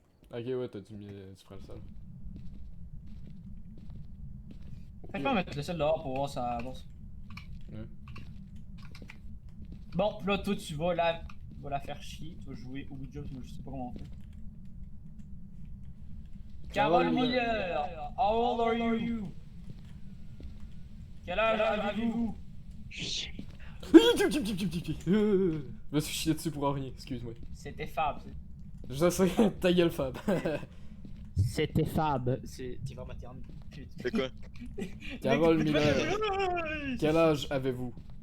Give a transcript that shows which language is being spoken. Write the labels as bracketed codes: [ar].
[fr] Ok, ouais, tu prends le sel. Fait que je vais mettre le sel dehors pour voir ça avance. Ouais. Bon, pis là, toi, tu vas la faire chier. Tu vas jouer au Ouija, moi, je sais pas comment on fait. [en] Carole Miller, how old are you? [fr] Quel âge avez-vous? Je me suis chié dessus pour rien, excuse-moi. C'était Fab. Je sais, ta gueule, Fab. C'était Fab. T'es vraiment terne. C'est quoi? Carole Miller, quel âge avez-vous?